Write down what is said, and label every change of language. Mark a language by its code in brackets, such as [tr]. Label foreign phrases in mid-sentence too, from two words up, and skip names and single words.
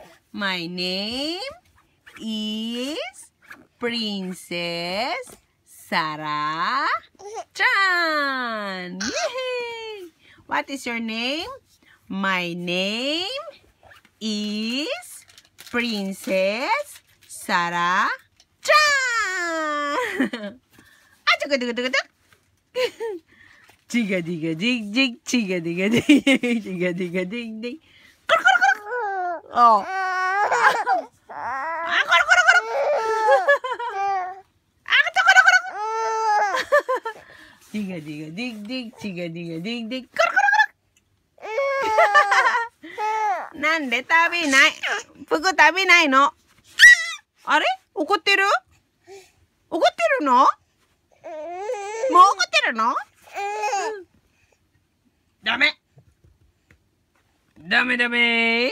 [en] My name is Princess Sarah Chan. Yay! What is your name? My name is Princess Sarah Chan. Chiga diga dig dig, chiga diga dig, chiga diga dig dig. Oh. Chiga diga dig dig, chiga diga dig dig. [ja] なんで食べない？服食べないの？あれ？怒ってる？怒ってるの？もう怒ってるの？ダメ。ダメダメ。